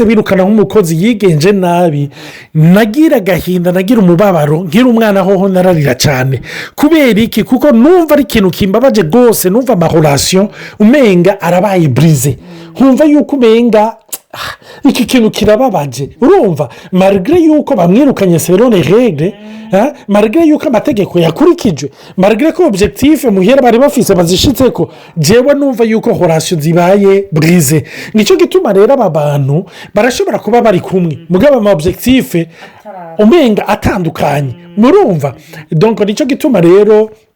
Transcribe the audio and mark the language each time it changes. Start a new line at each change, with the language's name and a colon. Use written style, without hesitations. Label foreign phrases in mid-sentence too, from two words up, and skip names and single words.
Rundi: birukana nk'umukozi yigenje nabi nagira gahinda nagira umubabaro ngira umwana hoho nararira cyane kubera iki kuko numva ari ikintu kimbabaje gose numva amahorasyo umenga arabaye brise nkumva yuko umenga iki kintu kirababaje urumva malgré yuko bamwirukanye
French: selon les règles malgré
Rundi: yuko amategeko yakurikijwe malgré ko objectif muhera bari bafise bazishitseko jewe numva yuko horasyo zibaye brise nico gituma rero aba bantu barashobora kuba bari kumwe mugaba ama objectif umenga atandukanye murumva donc nico gituma rero